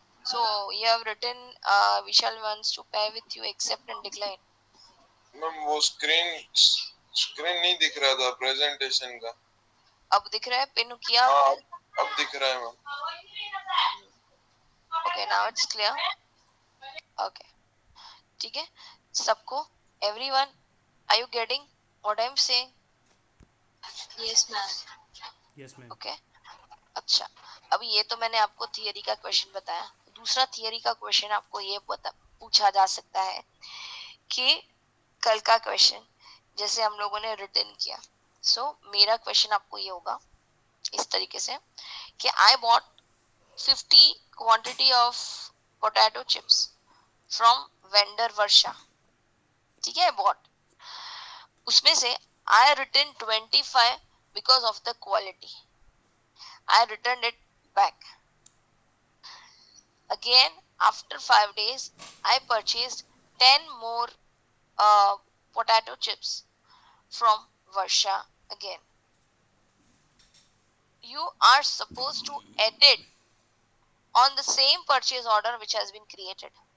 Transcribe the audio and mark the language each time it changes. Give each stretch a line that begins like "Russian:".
English: So you have written Vishal wants to pay with you, accept and decline.
Hindi: Ma'am वो screen नहीं दिख रहा था प्रेजेंटेशन का। अब दिख रहा है? पिन किया हाँ, आपने? अब दिख रहा है ma'am.
English: Okay, now it's clear. Okay,
Hindi: ठीक है सबको,
English: everyone, are you getting what I'm saying? Yes, ma'am. Yes ma'am.
Hindi: Okay, अच्छा। अभी ये तो मैंने आपको थियरी का क्वेश्चन बताया। दूसरा थियरी का क्वेश्चन आपको ये पूछा जा सकता है कि कल का क्वेश्चन जैसे हम लोगों ने रिटर्न किया। सो मेरा क्वेश्चन आपको ये होगा इस तरीके से कि
English: I bought 50 quantity of potato chips from vendor Varsha,
Hindi: ठीक है?
English: bought,
Hindi: उसमें से
English: I return 25 because of the quality, I returned it back. Again, after 5 days, I purchased 10 more potato chips from Varsha again. You are supposed to edit on the same purchase order which has been created.